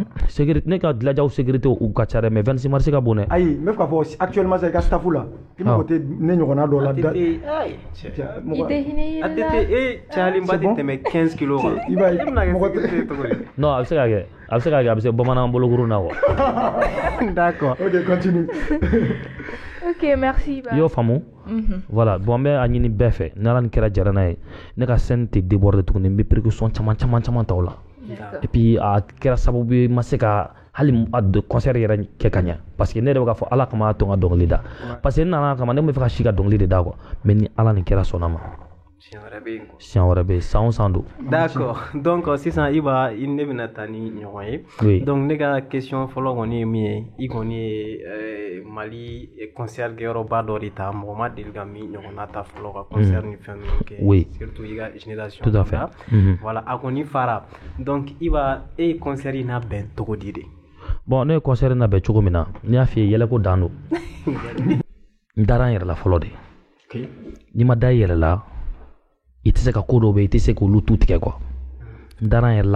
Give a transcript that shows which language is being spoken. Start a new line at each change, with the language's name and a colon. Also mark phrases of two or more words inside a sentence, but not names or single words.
Bambara: sécurité ne ka dilajaw sécurité u ka ca dɛ mais 26 mars ka bon dɛ ayi n bɛ fɛ k'a fɔ actuellement i ka staff la i mago tɛ ne ɲɔgɔnna dɔ la i tɛ hinɛ yɛrɛ la cayalenba tɛ tɛmɛ 15 kilos kan i b'a ye mɔgɔ tɛ non a bɛ se ka kɛ a bɛ se bamanan bolokuru na quoi
French: d'accord ok continue ok merci
Bambara: i y'o faamu
French: voilà bon
Bambara: an bɛ a ɲini bɛɛ fɛ n'ala ni kɛra jara n'a ye ne ka scène tɛ déborder tuguni n bɛ précaution caman ta o la
French: et puis
Bambara: a kɛra sababu ye ma se ka hali de concert yɛrɛ kɛ ka ɲɛ
French: parce que
Bambara: ne yɛrɛ bɛ k'a fɔ ala kama to n ka dɔnkili da
French: parce que
Bambara: n nana kama ne tun bɛ fɛ ka si ka dɔnkili de da
French: quoi mais
Bambara: ni ala nin kɛra sɔnna ma siɲɛ wɛrɛ bɛ yen san o san don.
French: D'accord donc
Bambara: sisan Iba ne bɛna taa ni ɲɔgɔn ye.
French: Oui.
Bambara: Donc ne ka question fɔlɔ kɔni ye min ye i kɔni ye Mali concert kɛyɔrɔba dɔ de ta mɔgɔ ma deli ka min ɲɔgɔnna ta fɔlɔ ka concert ni fɛn ninnu kɛ.
French: Oui. Surtout i ka génération. Tout à fait.
Bambara: Voilà a kɔni fara donc Iba e ye concert in labɛn cogo di de. Bon ne ye concert in labɛn cogo min na ne y'a f'i ye yɛlɛko dan don n dara n yɛrɛ la fɔlɔ de n'i ma da i yɛrɛ la i tɛ se ka ko dɔw bɛ i tɛ se k'olu tu tigɛ quoi n dara n yɛrɛ la